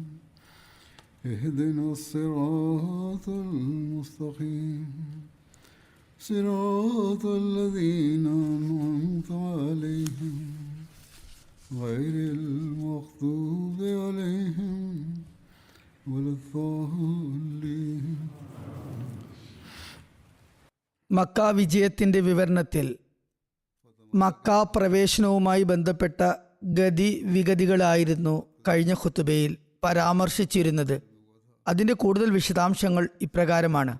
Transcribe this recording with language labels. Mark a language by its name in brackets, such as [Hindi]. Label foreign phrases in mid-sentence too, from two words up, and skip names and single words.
[Arabic] اهدنا الصراط المستقيم صراط الذين أنعمت عليهم غير المغضوب عليهم ولا الضالين. [Malayalam] മക്ക വിജയത്തിൻ്റെ വിവരണത്തിൽ മക്ക പ്രവേശനവുമായി ബന്ധപ്പെട്ട ഗതിവിഗതികളായിരുന്നു കഴിഞ്ഞ ഖുതുബയിൽ പരാമർശിച്ചിരുന്നത്. അതിൻ്റെ കൂടുതൽ വിശദാംശങ്ങൾ ഇപ്രകാരമാണ്.